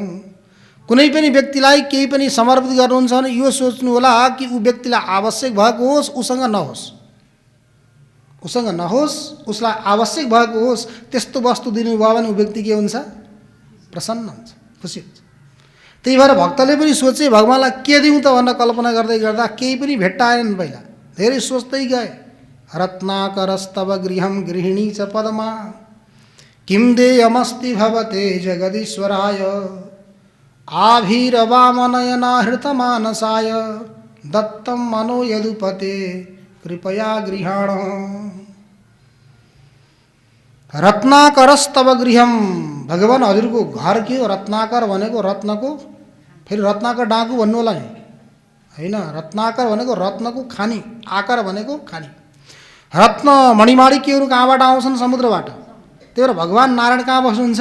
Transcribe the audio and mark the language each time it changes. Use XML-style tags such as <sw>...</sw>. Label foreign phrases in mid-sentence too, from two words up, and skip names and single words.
<ne>कुनै पनि व्यक्तिलाई केही पनि समर्पित गर्नुहुन्छ भने यो सोच्नु होला कि ऊ व्यक्तिलाई आवश्यक भएको होस्, उसँग नहोस्, उसँग नहोस्, उसलाई आवश्यक भएको होस्, त्यस्तो वस्तु दिनुभयो भने ऊ व्यक्ति के हुन्छ? प्रसन्न हुन्छ, खुसी हुन्छ। त्यही भएर भक्तले पनि सोचे भगवान्लाई के दिउँ त भनेर कल्पना गर्दै गर्दा केही पनि भेट्टाएनन्। पहिला धेरै सोच्दै गए।</ne> <sa>रत्नाकरस्तव गृहं गृहिणी च पद्मा, किं देयमस्ति भवते जगदीश्वराय, आभीरवामनयना हृतमानसाय, दत्तं मनो यदुपते कृपया गृहाण। रत्नाकरस्तव गृहम,</sa> <ne>भगवान हजुरको घर के हो? रत्नाकर भनेको रत्नको, फेरि रत्नाकर डाँकु भन्नु होला नि, होइन। रत्नाकर भनेको रत्नको खानी, आकार भनेको खानी। रत्न मणिमाणिक्यहरू कहाँबाट आउँछन्? समुद्रबाट। त्यही भएर भगवान् नारायण कहाँ बस्नुहुन्छ?</ne>